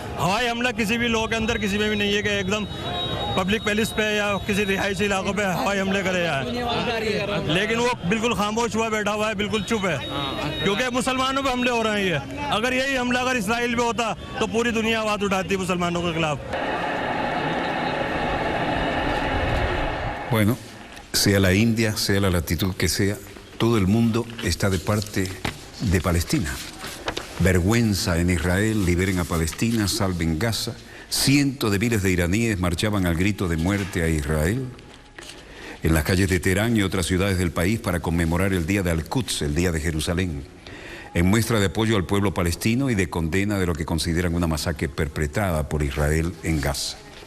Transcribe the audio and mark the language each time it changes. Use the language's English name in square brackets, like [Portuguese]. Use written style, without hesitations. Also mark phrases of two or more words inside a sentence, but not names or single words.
[Hindi] हवाई हमला किसी भी लोग के अंदर किसी में भी नहीं है कि एकदम पब्लिक पैलेस पे या किसी रिहायशी इलाकों पे हवाई हमले करे आए, लेकिन वो बिल्कुल खामोश हुआ बैठा हुआ है, बिल्कुल चुप है, क्योंकि मुसलमानों पे हमले हो रहे हैं। ये अगर यही हमला अगर इसराइल पे होता तो पूरी दुनिया आवाज़ उठाती मुसलमानों के खिलाफ। [Spanish] Bueno, sea la India, sea la latitud que sea, todo el mundo está de parte de Palestina. Vergüenza en Israel, liberen a Palestina, salven Gaza. Cientos de miles de iraníes marchaban al grito de muerte a Israel en las calles de Teherán y otras ciudades del país para conmemorar el día de Al-Quds, el día de Jerusalén, en muestra de apoyo al pueblo palestino y de condena de lo que consideran una masacre perpetrada por Israel en Gaza.